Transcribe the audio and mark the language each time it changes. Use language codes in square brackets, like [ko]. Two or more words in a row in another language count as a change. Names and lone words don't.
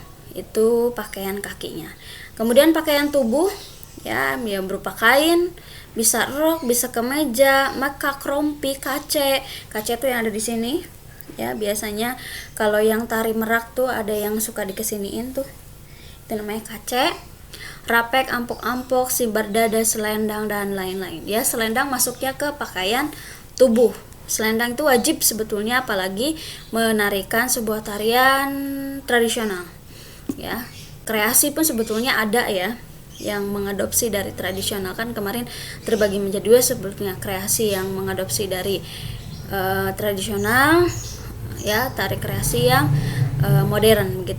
[id] Itu pakaian kakinya. Kemudian pakaian tubuh ya, yang berupa kain, bisa rok, bisa kemeja, makak, rompi, kace itu yang ada di sini ya. Biasanya kalau yang tari Merak tuh ada yang suka dikesiniin tuh, itu namanya kace. Rapek, ampok-ampok, sibar dada, selendang dan lain-lain ya. Selendang masuknya ke pakaian tubuh. Selendang itu wajib sebetulnya, apalagi menarikan sebuah tarian tradisional ya. Kreasi pun sebetulnya ada ya yang mengadopsi dari tradisional, kan kemarin terbagi menjadi dua sebetulnya, kreasi yang mengadopsi dari tradisional ya, tari kreasi yang modern begitu.